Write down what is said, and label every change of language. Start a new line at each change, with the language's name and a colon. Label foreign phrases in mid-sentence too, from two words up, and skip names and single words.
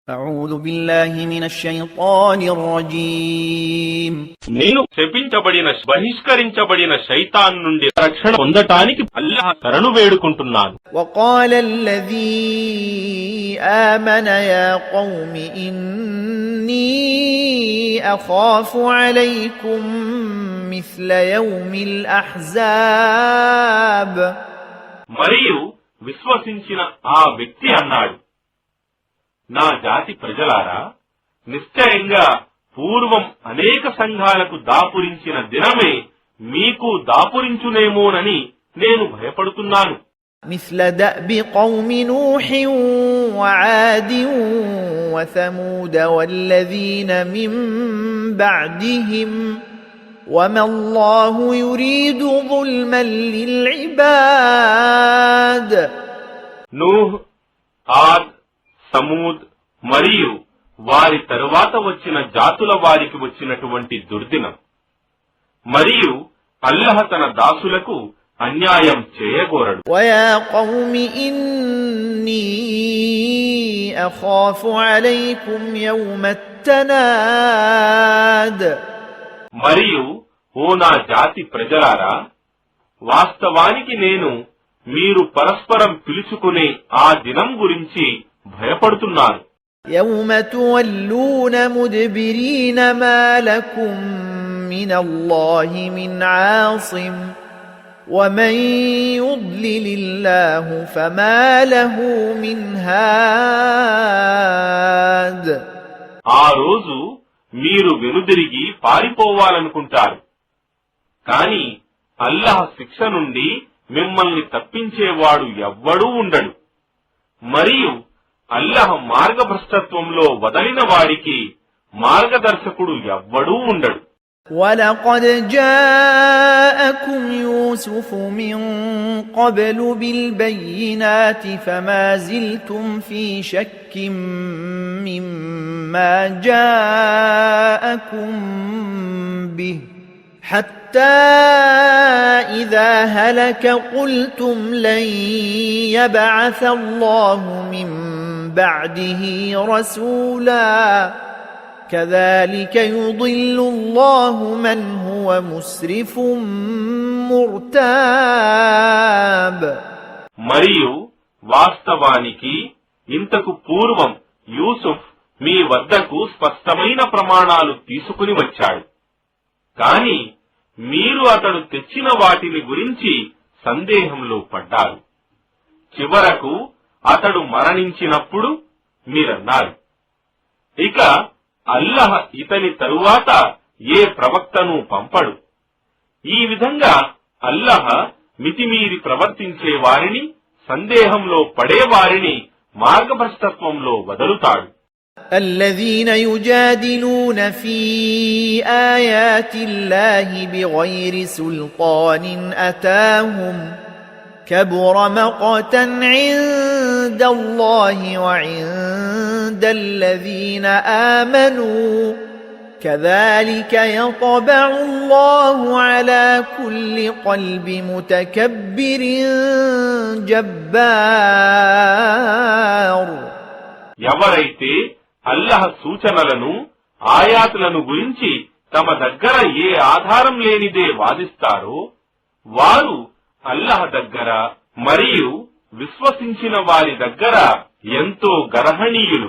Arabic: أعوذ بالله من الشيطان الرجيم
Telugu: నేను శపించబడిన బహిష్కరించబడిన శైతాన్ నుండి రక్షణ పొందటానికి అల్లాహ్ శరణు వేడుకుంటున్నాను.
Arabic: وقال الذي آمن يا قوم إني أخاف عليكم مثل يوم الأحزاب
Telugu: మరియు విశ్వసించిన ఆ వ్యక్తి అన్నాడు, నా జాతి ప్రజలారా, నిశ్చయంగా పూర్వం అనేక సంఘాలకు దాపురించిన దినమే మీకు దాపురించునేమోనని నేను భయపడుతున్నాను.
Arabic: مثل دأب قوم نوح وعاد وثمود والذين من بعدهم وما الله يريد ظلما للعباد.
Telugu: నూహ్, ఆద్, సమూద్ మరియు వారి తరువాత వచ్చిన జాతుల వారికి వచ్చినటువంటి దుర్దినం. మరియు అల్లాహ్ తన దాసులకు అన్యాయం చేయగోరడు.
Arabic: ويا قوم إني أخاف عليكم يوم التناد.
Telugu: మరియు ఓ నా జాతి ప్రజలారా, వాస్తవానికి నేను మీరు పరస్పరం పిలుచుకునే ఆ దినం గురించి భయపడుతున్నాను.
Arabic: يوم تولون مدبرين ما لكم من الله من عاصم ومن يضلل الله فما له من هاد.
Telugu: ఆ రోజు మీరు వెనుదిరిగి పారిపోవాలనుకుంటారు, కాని అల్లాహ్ శిక్ష నుండి మిమ్మల్ని తప్పించేవాడు ఎవ్వడూ ఉండడు. మరియు అల్లాహ్ మార్గభ్రష్టత్వంలో వదలిన వాడికి మార్గదర్శకుడు ఎవ్వడూ ఉండడు.
Arabic: وَلَقَدْ جَاءَكُمْ يُوسُفُ مِنْ قَبْلُ بِالْبَيِّنَاتِ فَمَا زِلْتُمْ فِي شَكٍّ مِّمَّا جَاءَكُمْ بِهِ حَتَّى إِذَا هَلَكَ قُلْتُمْ لَنْ يَبْعَثَ اللَّهُ مِنْ بَعْدِهِ رَسُولًا كذلك يضل الله من هو مسرف مرتاب.
Telugu: మరియు వాస్తవానికి ఇంతకు పూర్వం యూసుఫ్ మీ వద్దకు స్పష్టమైన ప్రమాణాలు తీసుకుని వచ్చాడు, కాని మీరు అతడు తెచ్చిన వాటిని గురించి సందేహంలో పడ్డారు. చివరకు అతడు మరణించినప్పుడు మీరన్నారు, ఇక అల్లాహ్ ఇతని తరువాత ఏ ప్రవక్తను పంపడు. ఈ విధంగా అల్లాహ్ మితిమీరి ప్రవర్తించే వారిని, సందేహంలో పడేవారిని మార్గభ్రష్టత్వంలో వదలుతాడు.
Arabic: الذين يجادلون في آيات الله بغير سلطان أتاهم كبر مقتا عند الله وعند الذين آمنوا كذلك يطبع الله على كل قلب متكبر جبار.
Telugu: ఎవరైతే అల్లాహ్ సూచనలను, ఆయాతులను గురించి తమ దగ్గర ఏ ఆధారం లేనిదే వాదిస్తారో వారు అల్లాహ్ దగ్గర మరియు విశ్వసించిన వారి దగ్గర ఎంతో గర్హనీయులు.